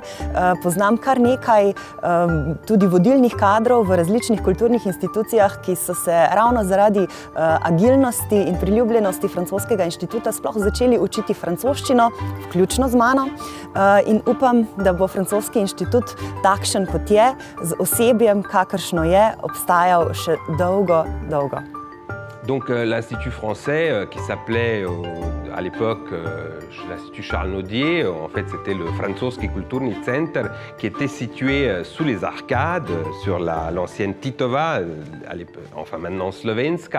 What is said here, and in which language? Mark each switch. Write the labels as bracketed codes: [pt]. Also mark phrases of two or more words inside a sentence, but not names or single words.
[sl] Poznam kar nekaj tudi vodilnih kadrov v različnih kulturnih institucijah, ki so se ravno zaradi agilnosti in priljubljenosti Francoskega inštituta sploh začeli učiti francoščino, vključno z mano. In upam, da bo Francoski inštitut takšen, kot je, z osebjem, kakršno je, obstajal še dolgo, dolgo. [fr] Donc l'Institut français, qui s'appelait à l'époque l'Institut Charles Nodier, en fait c'était le Francoski Kulturni Center, qui était situé sous les arcades, sur l'ancienne Titova, enfin maintenant Slovenska.